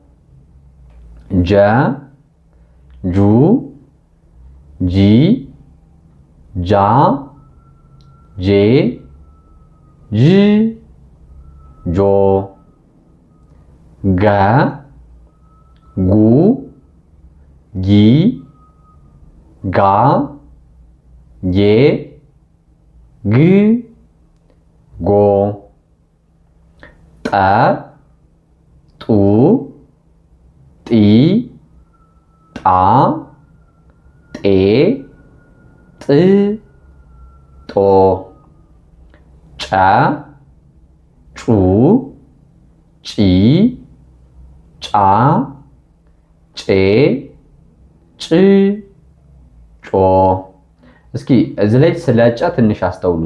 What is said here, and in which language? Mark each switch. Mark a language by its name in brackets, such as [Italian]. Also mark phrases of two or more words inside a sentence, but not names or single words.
[Amharic] ጀ ጁ ጂ ጃ ጄ ዥ ጆ ገ ጉ ጊ ጋ ጌ ግ ጎ ጠ ጡ ጢ ጣ ጤ ጥ ጦ ጨ ጩ ጪ ጫ ጬ ጭ ጮ። እስኪ እዚህ ላይ ስለ ጨ ትንሽ አስተውሉ።